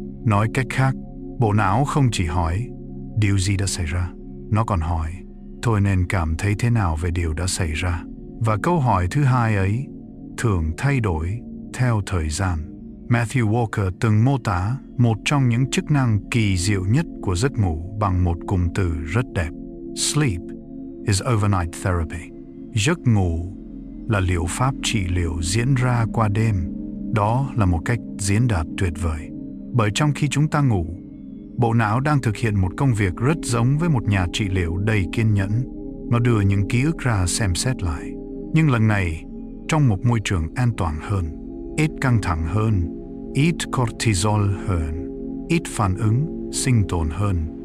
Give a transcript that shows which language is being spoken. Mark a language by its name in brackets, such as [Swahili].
[Vietnamese] Nói cách khác, bộ não không chỉ hỏi điều gì đã xảy ra, nó còn hỏi tôi nên cảm thấy thế nào về điều đã xảy ra. Và câu hỏi thứ hai ấy thường thay đổi theo thời gian. Matthew Walker từng mô tả một trong những chức năng kỳ diệu nhất của giấc ngủ bằng một cụm từ rất đẹp. [English] Sleep is overnight therapy. [Vietnamese] Giấc ngủ là liệu pháp trị liệu diễn ra qua đêm. Đó là một cách diễn đạt tuyệt vời. Bởi trong khi chúng ta ngủ, bộ não đang thực hiện một công việc rất giống với một nhà trị liệu đầy kiên nhẫn. Nó đưa những ký ức ra xem xét lại. Nhưng lần này, trong một môi trường an toàn hơn, ít căng thẳng hơn, ít cortisol hơn, ít phản ứng, sinh tồn hơn.